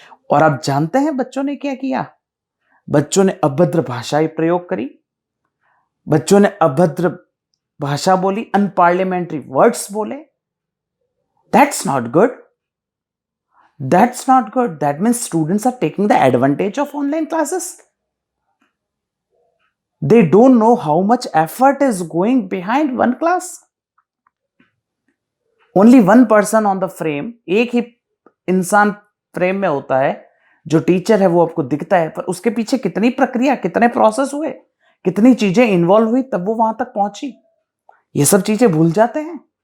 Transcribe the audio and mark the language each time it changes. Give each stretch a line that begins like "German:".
Hindi: और आप जानते हैं बच्चों ने क्या किया? बच्चों ने अभद्र भाषाएं प्रयोग करी, बच्चों ने अभद्र भाषा बोली, अनपार्लियामेंट्री वर्ड्स बोले।
English: That's not good. That means students are taking the advantage of online classes. They don't know how much effort is going behind one class. Only one person on the frame,
Hindi: एक ही इंसान frame में होता है। जो teacher है वो आपको दिखता है, पर उसके पीछे कितनी प्रक्रिया, कितने प्रोसेस हुए, कितनी चीजें इन्वॉल्व हुई तब वो वहां तक पहुंची, ये सब चीजें भूल जाते हैं।